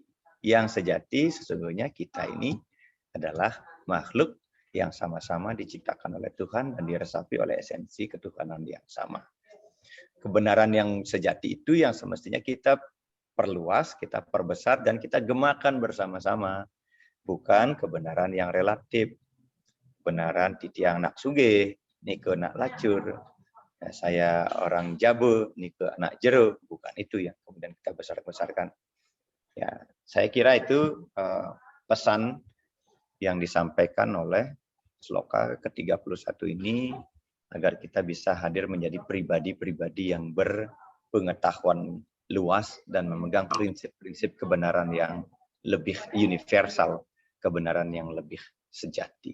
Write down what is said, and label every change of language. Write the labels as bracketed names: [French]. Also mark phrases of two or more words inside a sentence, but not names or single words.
[Indonesian] Yang sejati sesungguhnya kita ini adalah makhluk yang sama-sama diciptakan oleh Tuhan dan diresapi oleh esensi ketuhanan yang sama. Kebenaran yang sejati itu yang semestinya kita perluas, kita perbesar, dan kita gemakan bersama-sama. Bukan kebenaran yang relatif. [Balinese] Kebenaran titiang nak suge, nike nak lacur. [Indonesian] Ya, saya orang Jabu, [Balinese] nike anak jero. [Indonesian] Bukan itu yang kemudian kita besar-besarkan. Ya, saya kira itu pesan yang disampaikan oleh sloka ke-31 ini agar kita bisa hadir menjadi pribadi-pribadi yang berpengetahuan luas dan memegang prinsip-prinsip kebenaran yang lebih universal, kebenaran yang lebih sejati.